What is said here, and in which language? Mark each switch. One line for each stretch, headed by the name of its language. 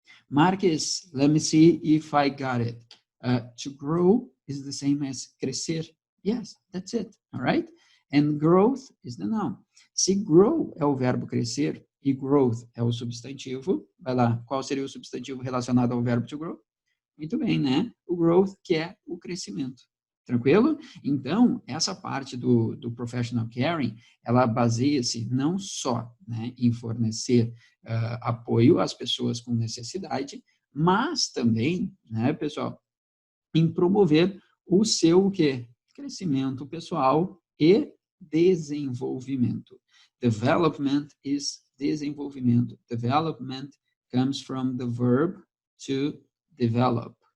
English: Marques, let me see if I got it. To grow is the same as crescer. Yes, that's it. All right? And growth is the noun.
Portuguese: Se grow é o verbo crescer e growth é o substantivo, vai lá, qual seria o substantivo relacionado ao verbo to grow? Muito bem, né? O growth, que é o crescimento. Tranquilo? Então, essa parte do professional caring, ela baseia-se não só, né, em fornecer apoio às pessoas com necessidade, mas também, né, pessoal, em promover o seu o quê? Crescimento pessoal e desenvolvimento.
English: Development is desenvolvimento. Development comes from the verb to develop.